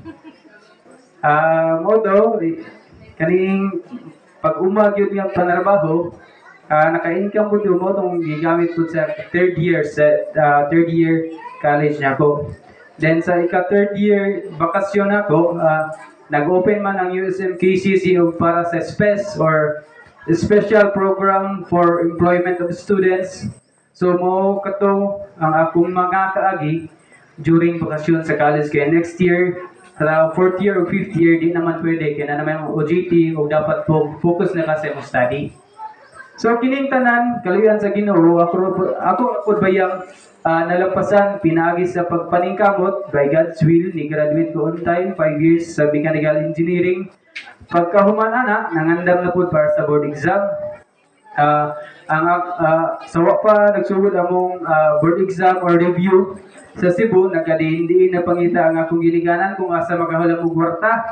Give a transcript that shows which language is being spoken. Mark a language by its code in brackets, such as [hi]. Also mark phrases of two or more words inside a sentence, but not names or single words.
[ceb] Modo, kaning pag-umag yun yung panarbaho, naka-income po yun mo itong gigamit po sa [en] third year college [ceb] niya ko. Then sa [en] third year [ceb] bakasyon ako, nag-open man ang USM-KCC para sa SPES or Special Program for Employment of Students. So mo kato ang akong mga kaagi during bakasyon sa college kaya [en] next year [ceb] sa [en] 4th year [ceb] o [en] 5th year [ceb] di naman pwede kaya na naman ang OJT o dapat focus na kasi mo study. So kining tanan kaluyan sa Ginoo ako bayang nalampasan pinaagi sa pagpaningkamot [en] by God's will [ceb] ni graduate ko [en] on time 5 years [ceb] sa Mechanical Engineering. Pagkahuman ana nangandam na pud para sa [en] board exam. [ceb] Sawa pa nagsugod among [en] board exam [ceb] or review sa Cebu, nagkadiin na pangita ang akong giliganan kung asa makahulam og kwarta.